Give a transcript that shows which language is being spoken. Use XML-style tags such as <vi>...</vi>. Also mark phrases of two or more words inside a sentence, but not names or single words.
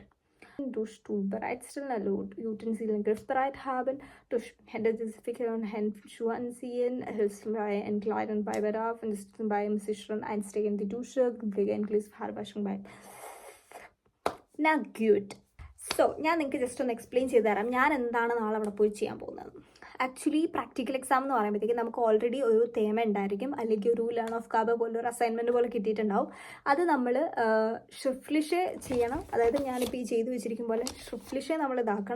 <de>Duschstuhl bereitstellen, also Utensilien griffbereit haben, durch Hände desinfizieren und Handschuhe anziehen, hilft bei Entkleidung bei Bedarf und ist beim sicheren Einstieg in die Dusche, Pflege inklusive Haarwaschung bei. Na gut.</de> <ml>സോ ഞാൻ നിങ്ങൾക്ക് ജസ്റ്റ് ഒന്ന് എക്സ്പ്ലെയിൻ ചെയ്ത് തരാം ഞാൻ എന്താണ് നാളെ അവിടെ പോയി ചെയ്യാൻ പോകുന്നത്.</ml> <en>actually practical exam</en> <ml>എന്ന് പറയുമ്പോഴത്തേക്കും നമുക്ക് ഓൾറെഡി ഒരു തേമ ഉണ്ടായിരിക്കും, അല്ലെങ്കിൽ ഒരു ലേൺ ഓഫ് കാബ പോലൊരു അസൈൻമെൻറ്റ് പോലെ കിട്ടിയിട്ടുണ്ടാവും. അത് നമ്മൾ ഷ്രിഫ്ലിഷ് ചെയ്യണം. അതായത് ഞാനിപ്പോൾ ഈ ചെയ്ത് വെച്ചിരിക്കും പോലെ ഷ്രിഫ്ലിഷ് നമ്മൾ ഇതാക്കണം.</ml>